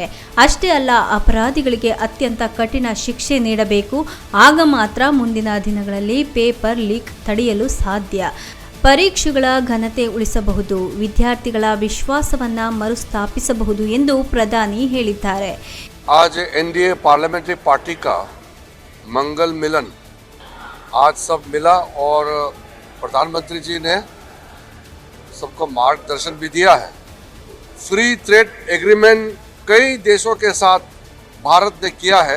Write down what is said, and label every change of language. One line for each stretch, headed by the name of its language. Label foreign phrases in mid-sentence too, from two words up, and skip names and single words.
Kannada: ಅಷ್ಟೇ ಅಲ್ಲ, ಅಪರಾಧಿಗಳಿಗೆ ಅತ್ಯಂತ ಕಠಿಣ ಶಿಕ್ಷೆ ನೀಡಬೇಕು. ಆಗ ಮಾತ್ರ ಮುಂದಿನ ದಿನಗಳಲ್ಲಿ
English: paper leak
Kannada: ತಡೆಯಲು ಸಾಧ್ಯ. ಪರೀಕ್ಷೆಗಳ ಘನತೆ ಉಳಿಸಬಹುದು, ವಿದ್ಯಾರ್ಥಿಗಳ ವಿಶ್ವಾಸವನ್ನ ಮರುಸ್ಥಾಪಿಸಬಹುದು ಎಂದು ಪ್ರಧಾನಿ ಹೇಳಿದ್ದಾರೆ.
Hindi: आज एनडीए
English: parliamentary party
Hindi: का मंगल मिलन आज सब मिला और प्रधानमंत्री जी ने सबको मार्गदर्शन भी दिया है.
English: free trade agreement
Hindi: कई देशों के साथ भारत ने किया है.